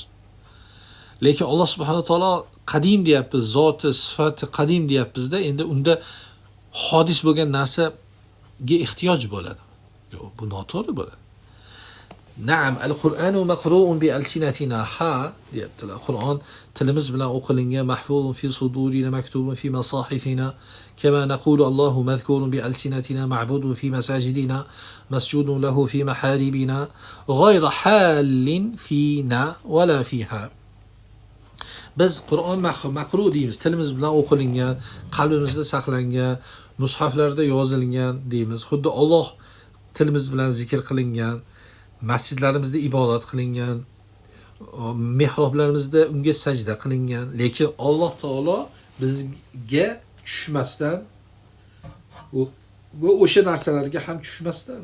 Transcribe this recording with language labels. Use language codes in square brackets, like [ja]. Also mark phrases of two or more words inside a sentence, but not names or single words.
[uz] Lekin Alloh [ar] سبحانه وتعالى [uz] qadim deyapmiz, zoti, sifati qadim deyapmizda, endi unda hodis bo'lgan narsaga ehtiyoj bo'ladi. Yo'q, bu noto'g'ri bo'ladi. [ar] نعم القرآن مقروء بألسنتنا. [uz] Ha, deyaptilar. Qur'on tilimiz bilan o'qilingan, [ar] محفوظ في صدورنا مكتوب في مصاحفنا كما نقول الله مذكور بألسنتنا معبود في مساجدنا مسجود له في محاريبنا غير حال فينا ولا فيها. [uz] Biz Qur'on maqru deymiz, tilimiz bilan o'qilingan, qalbimizda saqlangan, mushaflarda yozilgan deymiz. Xuddi Alloh tilimiz bilan zikr qilingan, masjidlarimizda ibodat qilingan, mehroblarimizda unga sajda qilingan, lekin Alloh taolo bizga tushmasdan va o'sha narsalarga ham tushmasdan.